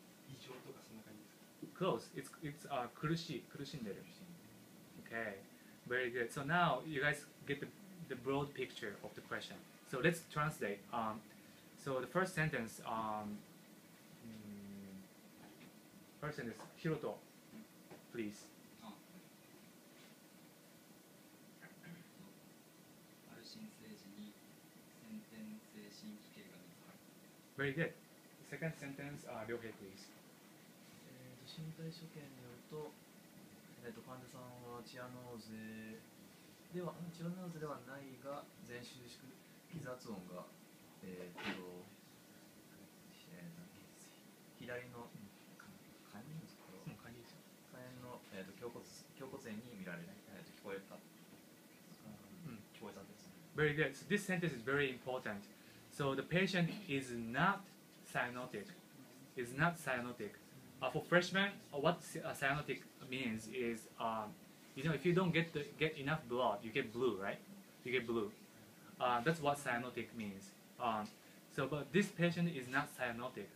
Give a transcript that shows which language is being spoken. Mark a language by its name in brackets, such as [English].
[Japanese] 異常とかそんな感じですか [English] Close. It's 苦しんでるOkay, very good. So now you guys get the broad picture of the question. So let's translate. So the first sentence, Hiroto, please. [Japanese] ある新生児に先天性心奇形が見つかる。 [English] Very good. Second sentence, Ryohei, please. [Japanese] 身体所見によると、患者さんはチアノーゼではないが全収縮期雑音が、左の下咽のところ、下咽の、胸骨炎に見られる、聞こえたですね。 [English] Very good. So this sentence is very important. So the patient is not cyanotic. Is not cyanotic. For freshmen, what cyanotic means is, if you don't get enough blood, you get blue, right? You get blue. That's what cyanotic means. But this patient is not cyanotic.